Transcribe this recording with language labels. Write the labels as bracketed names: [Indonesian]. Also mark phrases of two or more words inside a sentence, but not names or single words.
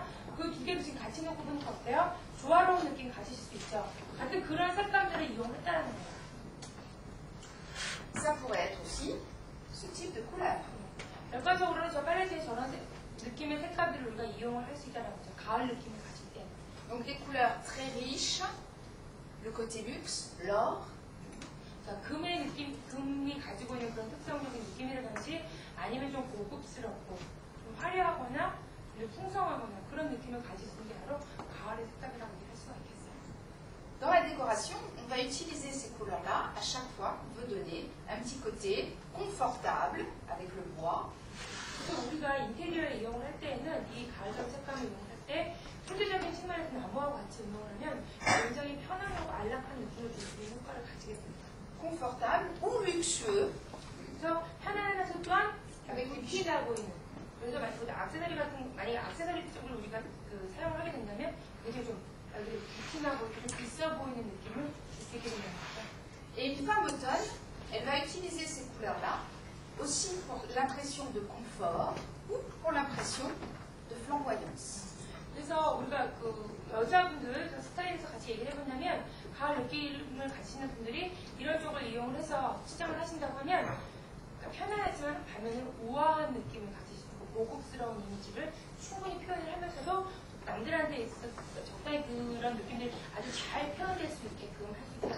[Korean] 그 두 개도 지금 같이 놓고 보니까 어때요? 조화로운 느낌 가지실 수 있죠. 같은 그런 색감들을 이용했다는 거예요. [French] Ça pourrait être aussi ce type de couleur. [Korean] 결과적으로는 저 팔레트의 저런 느낌의 색감들을 우리가 이용을 할 수 있다는 거죠. 가을 느낌을 가질 때. [French] Donc des couleurs très riches, le côté luxe, l'or. [Korean] 자, 금의 느낌, 금이 가지고 있는 그런 특성적인 느낌이라든지 아니면 좀 고급스럽고 좀 화려하거나 풍성하거나 그런 느낌을 가질 수 있는 게 바로 가을의 색감이라고 할 수가 있겠어요. [French] Dans la décoration, on va utiliser ces couleurs-là à chaque fois. On veut donner un petit côté confortable avec le bois. [Korean] 그래서 우리가 인테리어에 이용을 할 때에는 이 가을색 색감을 이용할 때 현대적인 측면에서 나무하고 같이 운동을 하면 굉장히 편안하고 안락한 느낌을 줄 수 있는 효과를 가지게 됩니다. [French] Confortable ou luxueux. [Korean] 그래서 편안하면서 또한 묵직하고 있는. 그래서 액세서리 같은 만약에 액세서리 쪽을 우리가 그 사용을 하게 된다면 굉장히 좀 묵직하고 좀 비싸 보이는 느낌을 느끼게 된다는 거죠. [French] Et une femme automne, elle va utiliser ces couleurs-là aussi pour l'impression de confort ou pour l'impression de flamboyance. [Korean] 그래서 우리가 그 여자분들 스타일에서 같이 얘기를 해본다면 가을 느낌을 가지시는 분들이 이런 쪽을 이용을 해서 치장을 하신다고 하면 편안하지만 반면에 우아한 느낌을 가지시고 고급스러운 이미지를 충분히 표현을 하면서도 남들한테 있어서 적당히 그런 느낌들이 아주 잘 표현될 수 있게끔 할